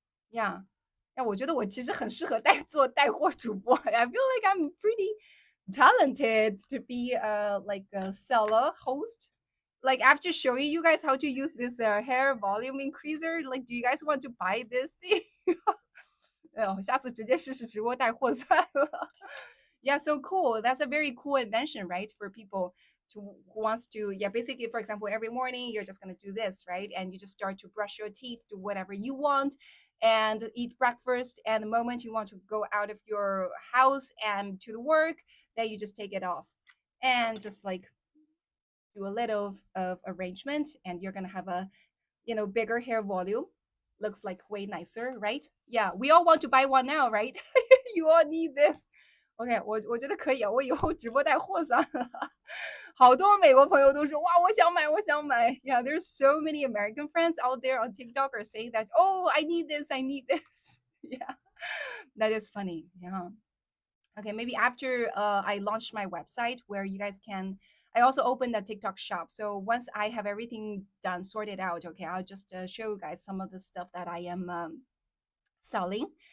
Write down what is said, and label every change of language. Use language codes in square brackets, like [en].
[zh] Yeah. 哎，我觉得我其实很适合做带货主播。 [en] I feel like I'm pretty talented to be like a seller host. Like after showing you guys how to use this hair volume increaser, like do you guys want to buy this thing? [zh] 下次直接试试直播带货算了。 [en] Yeah, so cool. That's a very cool invention, right? For people who wants to, yeah, basically, for example, every morning you're just gonna do this, right? And you just start to brush your teeth, do whatever you want, and eat breakfast. And the moment you want to go out of your house and to the work, then you just take it off and just like do a little of arrangement, and you're gonna have a bigger hair volume. Looks like way nicer, right? Yeah, we all want to buy one now, right? You all need this. [zh] OK，我觉得可以啊，我以后直播带货算了。好多美国朋友都说哇，我想买，我想买。 [en] Yeah, there's so many American friends out there on TikTok are saying that, oh, I need this, I need this. Yeah, that is funny. Yeah. Okay, maybe after I launched my website where you guys can, I also opened a TikTok shop. So once I have everything done, sorted out, okay, I'll just show you guys some of the stuff that I am selling.